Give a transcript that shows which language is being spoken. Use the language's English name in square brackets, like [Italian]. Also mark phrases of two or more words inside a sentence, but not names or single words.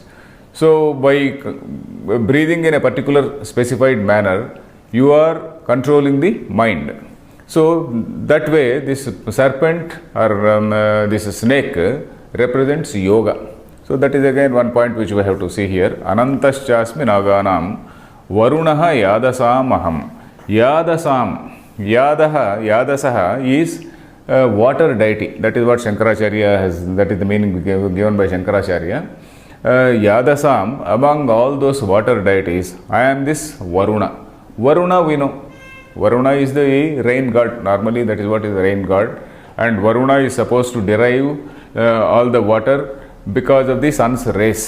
[English] So by breathing in a particular specified manner, you are controlling the mind. So that way this serpent or this snake represents yoga. So that is again one point which we have to see here. [Sanskrit] Anantaschasmi naganam varunaha yadasam aham. [English] Yadasaha is water deity. That is what Shankaracharya has, that is the meaning given by Shankaracharya. Yadasam, among all those water deities, I am this Varuna. Varuna we know. Varuna is the rain god. Normally that is what is the rain god. And Varuna is supposed to derive all the water because of the sun's rays.